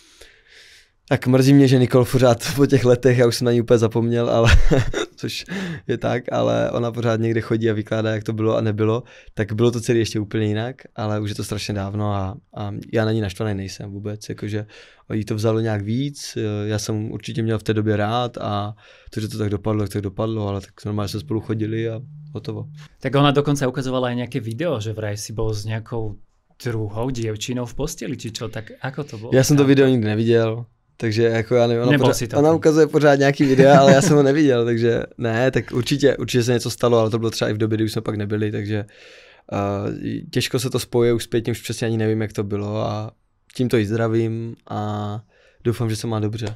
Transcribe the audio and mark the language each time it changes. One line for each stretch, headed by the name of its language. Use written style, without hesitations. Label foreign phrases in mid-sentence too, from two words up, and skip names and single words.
Czech: Tak mrzí mě, že Nicole pořád po těch letech, já už jsem na ní úplně zapomněl, ale což je tak, ale ona pořád někde chodí a vykládá, jak to bylo a nebylo, tak bylo to celé ještě úplně jinak, ale už je to strašně dávno a já na ní naštvaný nejsem vůbec, jakože jí to vzalo nějak víc, já jsem určitě měl v té době rád a to, že to tak dopadlo, ale tak normálně jsme spolu chodili a hotovo.
Slovak: Tak ona dokonce ukazovala aj nejaké video, že vraj si bol s nejakou druhou dievčinou v posteli, či čo, tak ako to bolo?
Czech: Já jsem to video nikdy neviděl. Takže jako já nevím, ona ukazuje pořád nějaký videa, ale já jsem ho neviděl, takže ne, tak určitě se něco stalo, ale to bylo třeba i v době, kdy už jsme pak nebyli, takže těžko se to spojuje už zpětně, už přesně ani nevím, jak to bylo a tímto jí zdravím a doufám, že se má dobře.